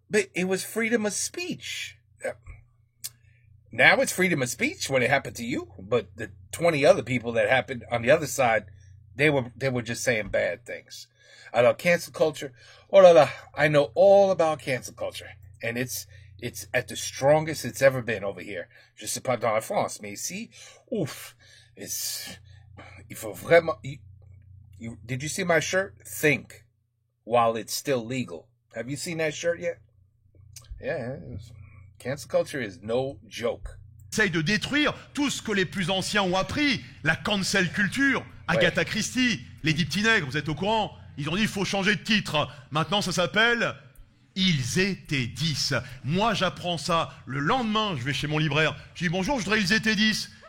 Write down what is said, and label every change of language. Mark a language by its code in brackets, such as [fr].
[en] But it was freedom of speech. Now it's freedom of speech when it happened to you. But the 20 other people that happened on the other side, they were just saying bad things. [fr] Alors, [en] cancel culture, [fr] oh là là, [en] I know all about cancel culture. And it's at the strongest it's ever been over here. [fr] Je sais pas dans la France, mais ici, ouf, il faut vraiment, [en] did you see my shirt? Think, while it's still legal. Have you seen that shirt yet? Yeah, cancel culture is no joke. [fr] Essaye de détruire tout ce que les plus anciens ont appris. La cancel culture, Agatha Christie, les dix petits nègres, vous êtes au courant? Ils ont dit il faut changer de titre. Maintenant ça s'appelle Ils étaient 10. Moi j'apprends ça. Le lendemain je vais chez mon libraire. Je dis bonjour, je voudrais Ils étaient 10.